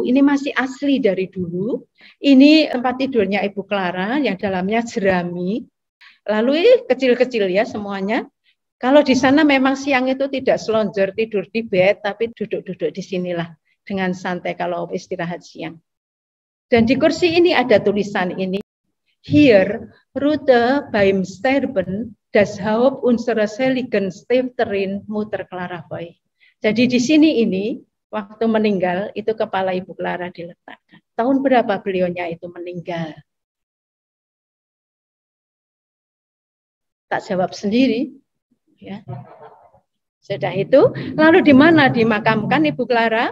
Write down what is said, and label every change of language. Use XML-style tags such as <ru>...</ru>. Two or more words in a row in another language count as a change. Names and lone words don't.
<id>Ini masih asli dari dulu. Ini tempat tidurnya Ibu Clara yang dalamnya jerami. Lalu kecil-kecil ya semuanya. Kalau di sana memang siang itu tidak selonjor tidur di bed, tapi duduk-duduk di sinilah dengan santai kalau istirahat siang. Dan di kursi ini ada tulisan ini.</id> <de>Hier Rute beim Sterben das Haupt unserer seligen Stifterin Mutter Clara Foy.</de> <id>Jadi di sini ini waktu meninggal itu kepala Ibu Clara diletakkan. Tahun berapa beliaunya itu meninggal? Tak jawab sendiri. Ya. Sudah itu, lalu di mana dimakamkan Ibu Clara?</id>